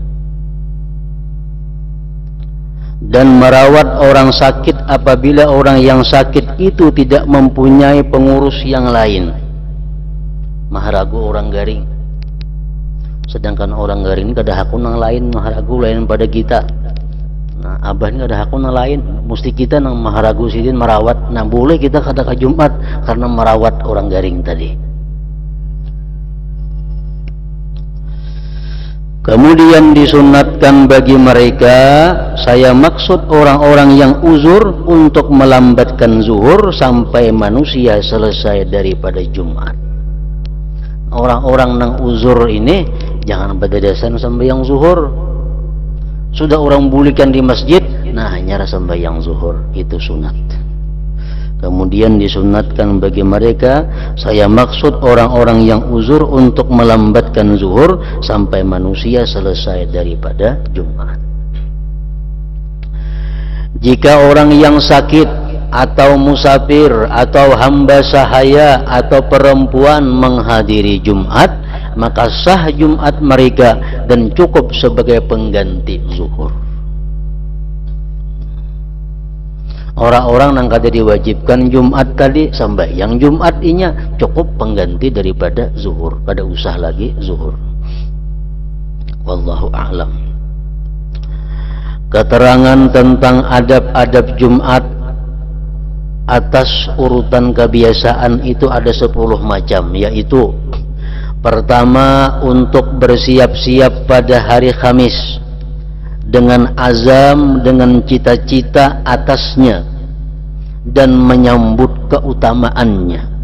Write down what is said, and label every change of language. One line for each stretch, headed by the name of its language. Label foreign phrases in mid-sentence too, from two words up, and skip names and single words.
Indonesian: Dan merawat orang sakit apabila orang yang sakit itu tidak mempunyai pengurus yang lain.
Banjar: Maharagu orang garing. Sedangkan orang garing kada hakun yang lain, maharagu lain pada kita. Nah, abah ini kada hakun yang lain, mesti kita nang maharagu sidin merawat. Nah, boleh kita kada ke Jumat karena merawat orang garing tadi.
Indonesian: Kemudian disunatkan bagi mereka, saya maksud orang-orang yang uzur, untuk melambatkan zuhur sampai manusia selesai daripada Jumat.
Banjar: Orang-orang yang uzur ini jangan berdadasan sembahyang zuhur. Sudah orang bulikan di masjid, nah nyara sembahyang zuhur, itu sunat.
Indonesian: Kemudian disunatkan bagi mereka, saya maksud orang-orang yang uzur, untuk melambatkan zuhur sampai manusia selesai daripada Jumat. Jika orang yang sakit atau musafir atau hamba sahaya atau perempuan menghadiri Jumat, maka sah Jumat mereka dan cukup sebagai pengganti zuhur.
Banjar: Orang-orang yang kada diwajibkan Jumat tadi sembahyang Jumat inya cukup pengganti daripada zuhur, kada usah lagi zuhur.
Arabic: Wallahu a'lam.
Indonesian: Keterangan tentang adab-adab Jumat atas urutan kebiasaan itu ada 10 macam, yaitu pertama, untuk bersiap-siap pada hari Kamis dengan azam, dengan cita-cita atasnya dan menyambut keutamaannya.